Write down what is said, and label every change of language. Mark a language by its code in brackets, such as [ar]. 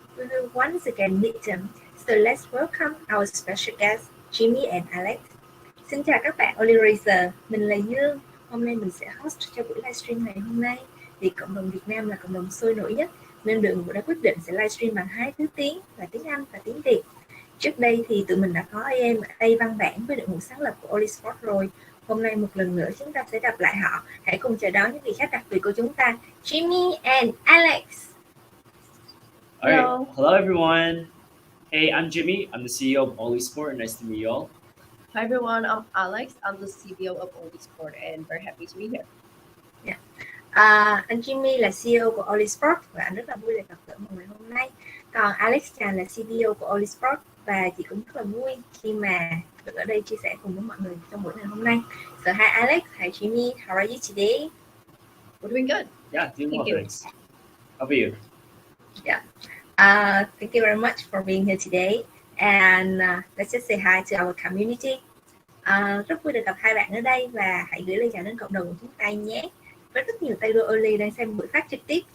[en] we will once again meet them. So let's welcome our special guests, Jimmy and Alex. [vi] Xin chào các bạn Oly Racers, mình là Dương. Hôm nay mình sẽ host cho buổi livestream ngày hôm nay. Vì cộng đồng Việt Nam là cộng đồng sôi nổi nhất, nên đội ngũ đã quyết định sẽ livestream bằng hai thứ tiếng là tiếng Anh và tiếng Việt. Trước đây thì tụi mình đã có AM A văn bản với đội ngũ sáng lập của Oly Sport rồi. Hôm nay một lần nữa chúng ta sẽ gặp lại họ. Hãy cùng chào đón những vị khách đặc biệt của chúng ta, Jimmy and Alex. [en] All right. Hello, everyone. Hey, I'm Jimmy. I'm the CEO of Oly Sport. Nice to meet you all. Hi, everyone. I'm Alex. I'm the CBO of Oly Sport and very happy to be here. Yeah. [vi] Anh Jimmy là CEO của Oly Sport và anh rất là vui được gặp gỡ mọi người hôm nay. Còn Alex Chan là CBO của Oly Sport và chị cũng rất là vui khi mà được ở đây chia sẻ cùng với mọi người trong buổi ngày hôm nay. [en] So hi Alex, hi Jimmy, how are you today? We're doing good. Yeah, doing well, thanks. How about you? Yeah. Thank you very much for being here today. And let's just say hi to our community. [vi] Rất vui được gặp hai bạn ở đây và hãy gửi lời chào đến cộng đồng của chúng ta nhé. Với rất nhiều tay đua Oly đang xem buổi phát trực tiếp.